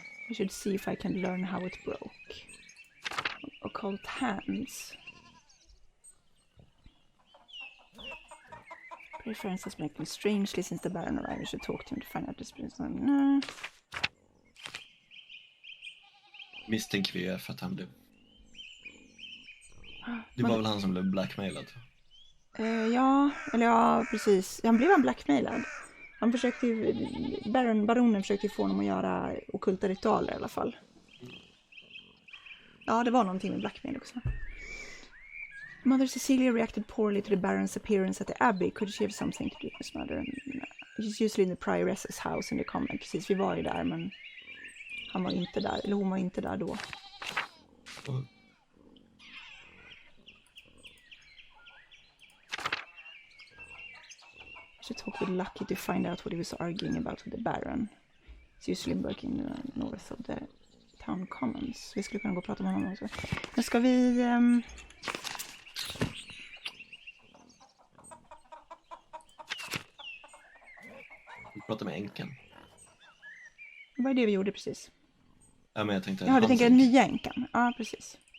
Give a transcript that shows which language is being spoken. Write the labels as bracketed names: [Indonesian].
[English] I should see if I can learn how it broke. Occult Hands. Preferences make me strangely since the Baron arrived. I should talk to him to find out this business. No. [Swedish] Misstänker vi är för att han blev... Det var väl han som blev blackmailad? Ja, precis. Han blev blackmailad. Han försökte ju, baronen försökte få honom att göra ockulta ritualer i alla fall. Ja, det var någonting med blackmail också. [English] Mother Cecilia reacted poorly to the Baron's appearance at the Abbey. Could she have something to do with his mother? She's usually in the prioress's house in the convent. [Swedish] Precis, vi var ju där, men han var inte där. Eller hon var inte där då. [English] I should talk with Lucky to find out what he was arguing about with the Baron. He's usually working north of the town commons. [Swedish] Vi skulle kunna gå och prata med honom också. Nu ska vi... Prata med änkan. Vad är det vi gjorde precis? Ja, men jag tänkte... Ja, du tänker den nya änkan. Ja, precis.